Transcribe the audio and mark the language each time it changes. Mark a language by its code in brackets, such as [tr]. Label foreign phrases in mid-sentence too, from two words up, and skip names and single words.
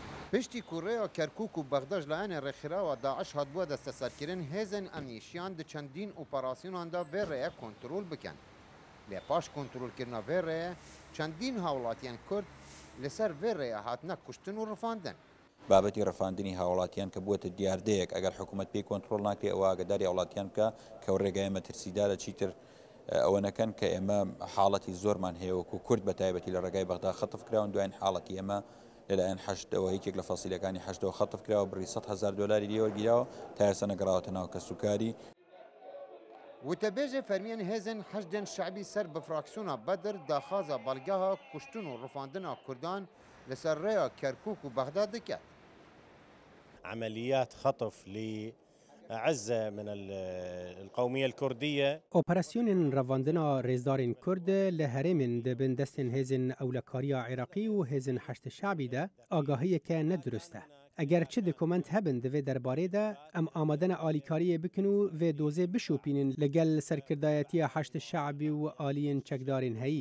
[ckb] پشتی کوڕەیە کەرکووک و بەغدەش لایەنە ڕێکخراوە داعش هاتبووە دەستەسەرکردن هێزن ئەمنیشیان دی چەندین ئۆپەراسیۆناندا [ku] vê rêyê kontrol bikin. Lê paş kontrolkirina vê rêyê çendîn hawlatiyên Kurd li ser vê rêyê hatine kuştin û rifandin. [ckb] بابەتی ڕەفاندنی هاوڵاتیان کە بووەتە دیاردەیەک ئەگەر حکوومەت پێی کۆنتترۆل ناکرێ ئەوە ئاگداری وڵاتیان بکە کە ڕێگای مەترسیدارە چیتر ئەوە نەکەن کە ئێمە حاڵەتی زۆرمان هەیەوەکو کورد بە تایبەتی لە ڕێگای بەغدا خەتف کراون دوایین حاڵەتی ئێمە لەلایەن حەشتەوە هیچێک لە فەسیلەکانی حەشتەوە خەتف کراوە بڕی 100,000 دلاری لێوەرگیراوە تا ئێستا نەگەڕاوەتە ناو کەسوکاری. [ku] وتەبێژێ فەرمیان هێزن حەشدên شعبی سەر bi fraksiyona Bedir daxwaza balgeha kuştin û rifandina Kurdan li ser rêya Kerkûk û Bexda dike. [ar] عمليات خطف لعزة من القومية الكردية. [ku] اوپراسیون رواندنا رێزدارên Kurd li herêmên dibin destên hêzên ewlekariya Iraqî û hêzên heşt şabî de agahiyeke nedurist e. Eger çi dokument hebin di vê derbarê de em amadena alîkariyê bikin û vê dozê bişopînin li gel serkirdayetiya heşt şabî û aliyên çekdarên heyî.